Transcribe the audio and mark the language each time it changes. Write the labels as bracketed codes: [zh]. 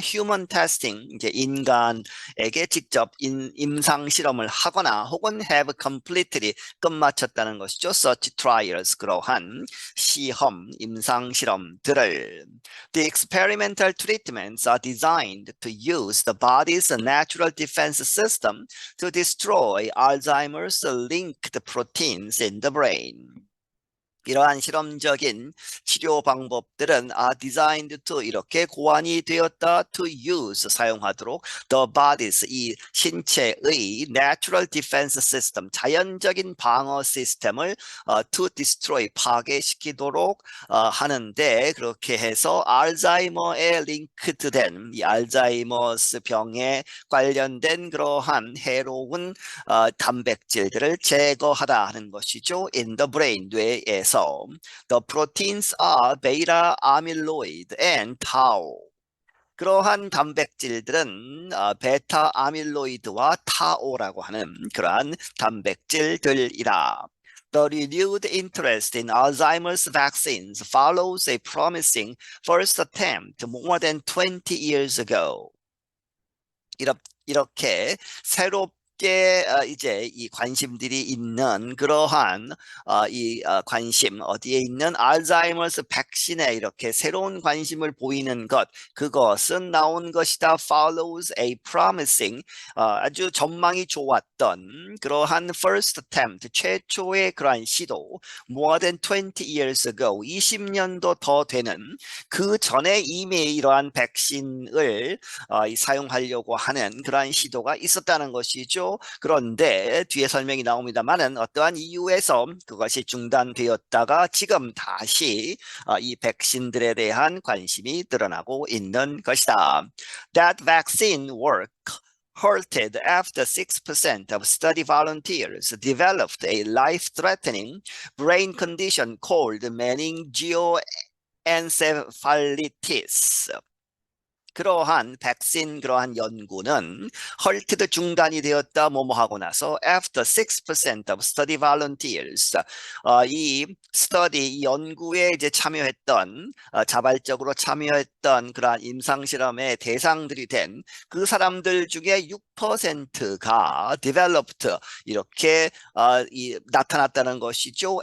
[en] Human testing, [ko] 이제 인간에게 직접 임상 실험을 하거나 혹은 [en] have completely [ko] 끝마쳤다는 것이죠. [en] Such trials, [ko] 그러한 시험, 임상 실험들을. [en] The experimental treatments are designed to use the body's natural defense system to destroy Alzheimer's linked proteins in the brain. [ko] 이러한 실험적인 치료 방법들은 [en] are designed to [ko] 이렇게 고안이 되었다 [en] to use [ko] 사용하도록 [en] the body's [ko] 이 신체의 [en] natural defense system [ko] 자연적인 방어 시스템을 [en] to destroy [ko] 파괴시키도록 하는데 그렇게 해서 알츠하이머에 링크된 이 알츠하이머스 병에 관련된 그러한 해로운 단백질들을 제거하다 하는 것이죠. [en] in the brain [ko] 뇌에서 [en] the proteins are beta amyloid and tau. [ko] 그러한 단백질들은 베타 아밀로이드와 타오라고 하는 그러한 단백질들이다. [en] The renewed interest in Alzheimer's vaccines follows a promising first attempt more than 20 years ago. [ko] 이렇게 새롭게 이제 이 관심들이 있는 그러한 관심 어디에 있는 알츠하이머스 백신에 이렇게 새로운 관심을 보이는 것 그것은 나온 것이다. [en] Follows a promising [ko] 아주 전망이 좋았던 그러한 [en] first attempt [ko] 최초의 그러한 시도 [en] more than 20 years ago [ko] 20년도 더 되는 그 전에 이미 이러한 백신을 사용하려고 하는 그러한 시도가 있었다는 것이죠. 그런데 뒤에 설명이 나옵니다만은 어떠한 이유에서 그것이 중단되었다가 지금 다시 이 백신들에 대한 관심이 늘어나고 있는 것이다. [en] That vaccine work halted after 6% of study volunteers developed a life-threatening brain condition called meningioencephalitis. [ko] 그러한 백신 그러한 연구는 [en] halted [ko] 중단이 되었다 뭐뭐 하고 나서 [en] after 6% of study volunteers [ko] 이 스터디 이 연구에 이제 참여했던 자발적으로 참여했던 그러한 임상 실험의 대상들이 된 그 사람들 중에 6%가 [en] developed [ko] 이렇게 나타났다는 것이죠.